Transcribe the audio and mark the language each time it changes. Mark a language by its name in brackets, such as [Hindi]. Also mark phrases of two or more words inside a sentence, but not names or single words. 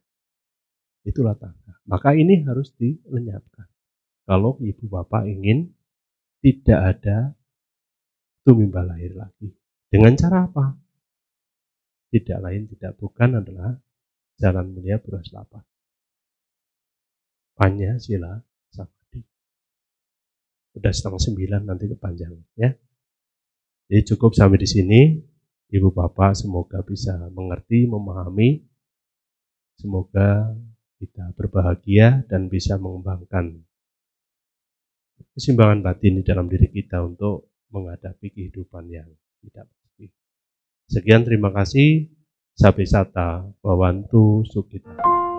[Indonesian] Itulah tanda. Maka ini harus dilenyapkan. Kalau ibu bapak ingin tidak ada tumimba lahir lagi. Dengan cara apa? Tidak lain tidak bukan adalah jalan mulia Buras 8. [Pali] Panya sila samadhi. [Indonesian] Udah 8:30 nanti kepanjangan ya. Jadi cukup sampai di sini. Ibu bapak semoga bisa mengerti, memahami. Semoga kita berbahagia dan bisa mengembangkan keseimbangan batin di dalam diri kita untuk menghadapi kehidupan yang tidak pasti. Sekian, terima kasih. [Pali] Sabe sata, bawantu, sukita.